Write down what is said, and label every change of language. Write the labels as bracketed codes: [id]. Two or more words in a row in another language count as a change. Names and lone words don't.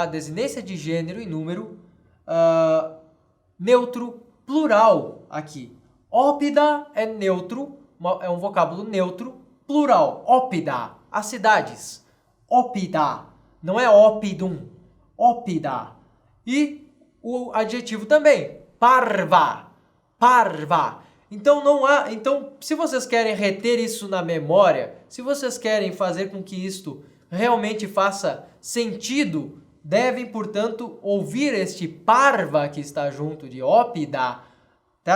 [pt] Desinência de gênero e número neutro plural aqui. Oppida é neutro, é um vocábulo neutro, plural, oppida, as cidades. Oppida, não é oppidum, oppida. E o adjetivo também, [la] parva, parva. [pt] Então se vocês querem reter isso na memória, se vocês querem fazer com que isto realmente faça sentido, devem, portanto, ouvir este parva que está junto de oppida, tá?